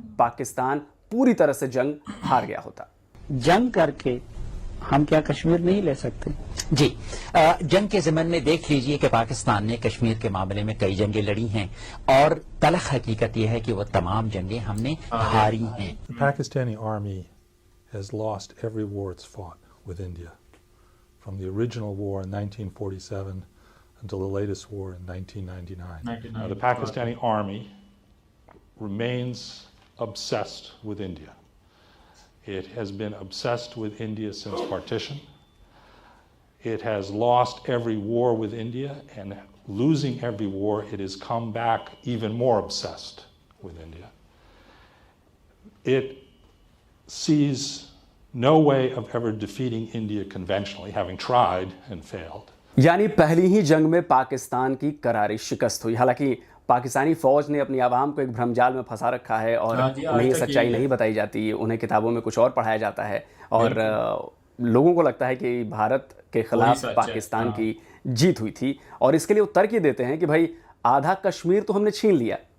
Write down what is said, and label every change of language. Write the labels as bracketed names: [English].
[Hindi] पाकिस्तान पूरी तरह से जंग हार गया होता। जंग करके हम क्या कश्मीर नहीं ले सकते? जी, जंग के ज़मन में देख लीजिए कि पाकिस्तान ने कश्मीर के मामले में कई जंगें लड़ी हैं और तलख हकीकत यह है कि वो तमाम जंगें हमने हारी हैं। [English] The Pakistani army has lost every war it's fought with India, from the original war in 1947 until the latest war in 1999. Now, the Pakistani army remains obsessed with India. It has been obsessed with India since partition. It has lost every war with India, and losing every war, it has come back even more obsessed with India. It sees no way of ever defeating India conventionally, having tried and failed. [Hindi] यानी पहली ही जंग में पाकिस्तान की करारी शिकस्त हुई। हालांकि पाकिस्तानी फौज ने अपनी आवाम को एक भ्रमजाल में फंसा रखा है और उन्हें सच्चाई नहीं बताई जाती, उन्हें किताबों में कुछ और पढ़ाया जाता है और लोगों को लगता है कि भारत के खिलाफ पाकिस्तान की जीत हुई थी और इसके लिए वो तर्क ये देते हैं कि भाई आधा कश्मीर तो हमने छीन लिया।